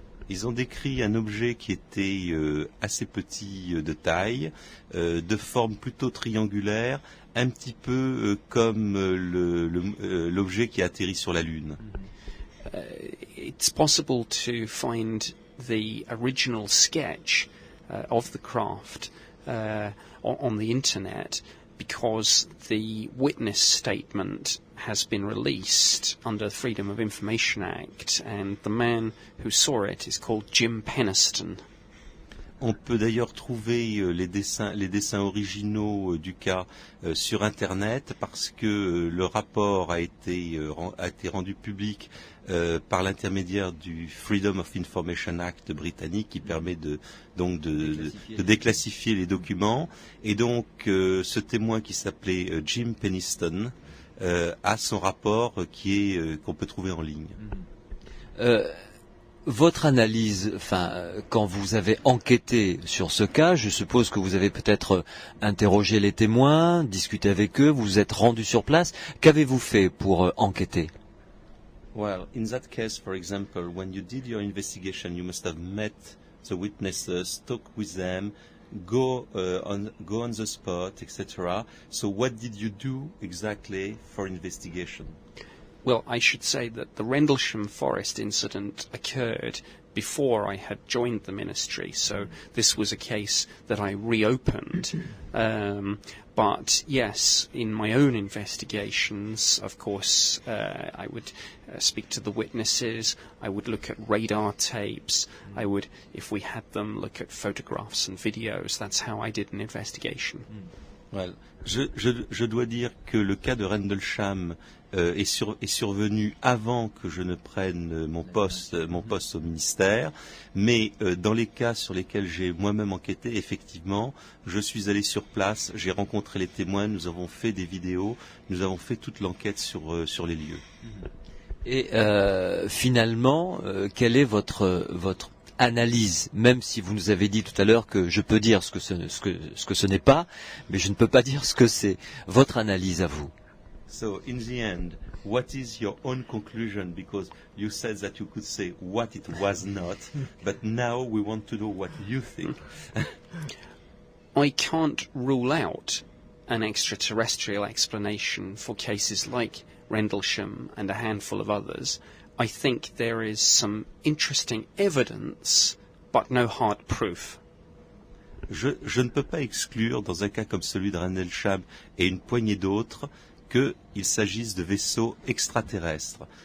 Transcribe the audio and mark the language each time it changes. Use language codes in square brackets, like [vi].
[fr] Ils ont décrit un objet qui était assez petit de taille, de forme plutôt triangulaire, un petit peu comme l'objet qui a atterri sur la Lune. [en] It's possible to find the original sketch of the craft on the internet, because the witness statement has been released under the Freedom of Information Act, and the man who saw it is called Jim Penniston. [fr] On peut d'ailleurs trouver les dessins originaux du cas sur Internet, parce que le rapport a été rendu public par l'intermédiaire du Freedom of Information Act britannique, qui permet de déclassifier les documents. Et donc ce témoin qui s'appelait Jim Penniston a son rapport qu'on peut trouver en ligne. Votre analyse, quand vous avez enquêté sur ce cas, je suppose que vous avez peut-être interrogé les témoins, discuté avec eux, vous vous êtes rendu sur place. Qu'avez-vous fait pour enquêter? [en] Well, in that case, for example, when you did your investigation, you must have met the witnesses, talked with them, go on the spot, etc. So what did you do exactly for investigation? Well, I should say that the Rendlesham Forest incident occurred before I had joined the ministry, so this was a case that I reopened. But yes, in my own investigations, of course, I would speak to the witnesses, I would look at radar tapes, I would, if we had them, look at photographs and videos. That's how I did an investigation. [fr] Well, je dois dire que le cas de Rendlesham est survenu avant que je ne prenne mon poste au ministère, mais dans les cas sur lesquels j'ai moi-même enquêté, effectivement, je suis allé sur place, j'ai rencontré les témoins, nous avons fait des vidéos, nous avons fait toute l'enquête sur les lieux. Et finalement, quelle est votre analyse, même si vous nous avez dit tout à l'heure que je peux dire ce que ce n'est pas, mais je ne peux pas dire ce que c'est. Votre analyse à vous. [en] So, in the end, what is your own conclusion? Because you said that you could say what it was not, but now we want to know what you think. I can't rule out an extraterrestrial explanation for cases like Rendlesham and a handful of others. I think there is some interesting evidence, but no hard proof. [fr] Je ne peux pas exclure, dans un cas comme celui de Rendlesham et une poignée d'autres, qu'il s'agisse de vaisseaux extraterrestres.